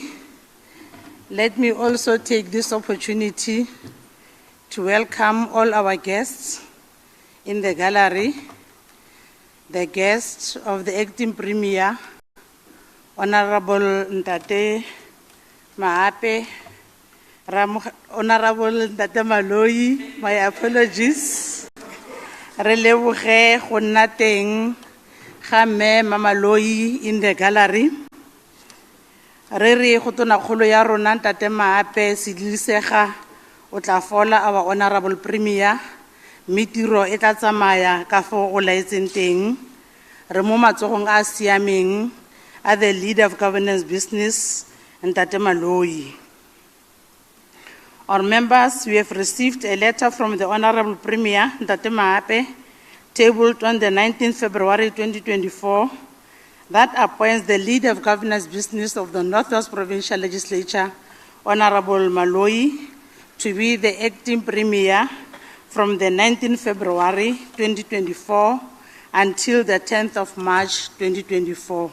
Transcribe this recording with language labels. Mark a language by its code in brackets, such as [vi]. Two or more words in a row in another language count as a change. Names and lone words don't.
[en] Let me also take this opportunity to welcome all our guests in the gallery, the guests of the acting premier, Honorable Ntate Maape, Honorable Ntate Maloyi, my apologies. [tn] Re leboge go nna teng ga mme Maloyi [en] in the gallery. [tn] Re re go tonakgolo ya rona Ntate Maape Sedlisega o tla fola [en] our honorable premier. [tn] Mitiro e tla tsamaya ka fo go laetseng teng. Re mo matsogong a siameng a [en] the leader of governance business, [tn] Ntate Maloyi. [en] Our members, we have received a letter from the Honorable Premier, Ntate Maape, tabled on the 19th February 2024, that appoints the leader of governance business of the Northwest Provincial Legislature, Honorable Maloyi, to be the acting Premier from the 19th February 2024 until the 10th of March 2024.